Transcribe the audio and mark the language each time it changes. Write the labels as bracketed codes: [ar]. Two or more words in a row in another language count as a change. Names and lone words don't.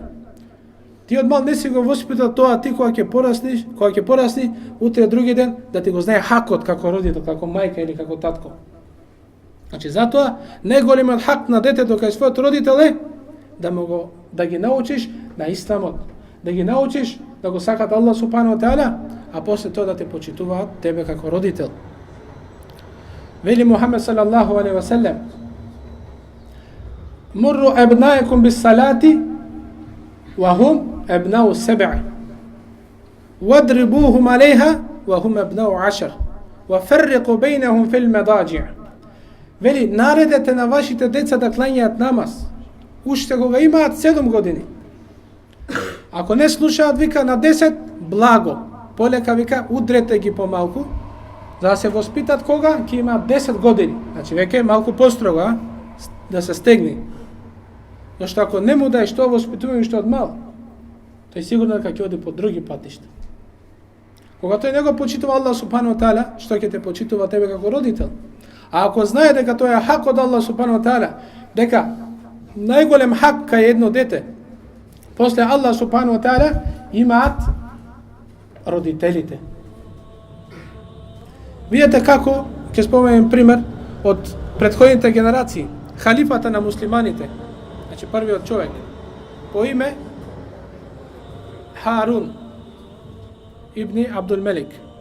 [mk] Ти од мал не си го воспитал тоа, ти кога ќе порасни, утре други ден да ти го знае хакот како родител, како мајка или како татко. Значи затоа најголемиот хак на детето кај својот родител е да ги научиш на исламот, да ги научиш да го сакат [ar] الله سبحانه وتعالى, [mk] а после тоа да те почитуваат тебе како родител. Вели Мухаммед [ar] صلى الله عليه وسلم: "مروا أبناءكم بالصلاة وهم أبناء سبع واضربوهم عليها وهم أبناء عشر وفرقوا بينهم في المضاجع'." [mk] Вели, наредете на вашите деца да кланјаат намаз, уште кога имаат 7 години. Ако не слушаат, вика на 10, благо. Полека, вика, удрете ги помалку, за да се воспитат кога ќе имаат 10 години. Значи веќе малку построго, да се стегни. Зашто ако не му даеш тоа воспитување што од мал, тој сигурно дека ќе оди по други патишта. Кога тој не го почитува [ar] الله سبحانه وتعالى, [mk] што ќе те почитува тебе како родител? А ако знае дека тоа е хак од [ar] الله سبحانه وتعالى, [mk] дека најголем хак кај едно дете, после [ar] الله سبحانه وتعالى, [mk] имаат родителите. Видете како, ќе споменем пример од претходните генерации, халифата на муслиманите, значи првиот човек, по име Харун ибн Абдул Мелик.